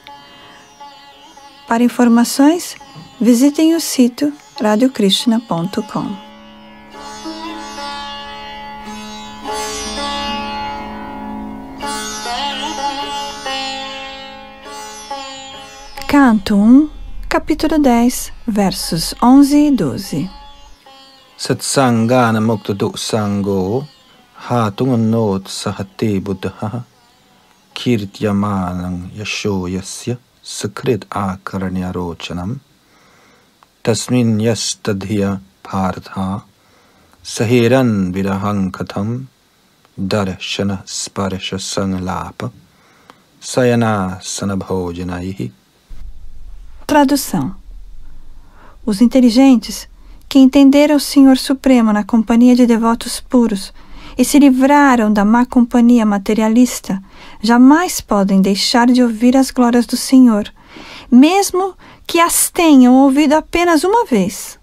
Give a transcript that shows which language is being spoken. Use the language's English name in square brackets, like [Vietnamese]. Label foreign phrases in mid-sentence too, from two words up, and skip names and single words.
[Portuguese] Para informações, visitem o sítio radiokrishna.com. Canto 1, capítulo 10, versos 11 e 12. [Sanskrit] Satsangana mukta sango hatunganot sahate buddha kirtyamanang yasho yasya sakrit akaranyarochanam tasmin yastadhya partha sahiran virahang katham darshana sparsha sanglapa sayana sanabhojanaihi. [Portuguese] Tradução: os inteligentes que entenderam o Senhor Supremo na companhia de devotos puros e se livraram da má companhia materialista, jamais podem deixar de ouvir as glórias do Senhor, mesmo que as tenham ouvido apenas uma vez.